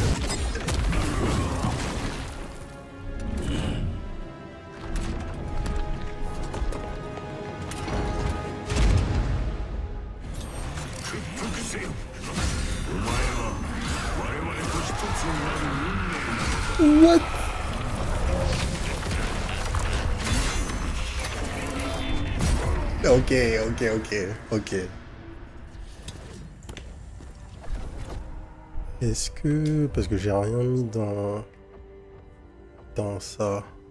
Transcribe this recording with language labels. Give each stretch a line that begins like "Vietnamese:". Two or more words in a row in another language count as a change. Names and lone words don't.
Japanese: 屈服せよ。お前は我々と一つになる運命なのだ。
English: What? Ok.
French: Est-ce que... Parce que j'ai rien mis dans ça.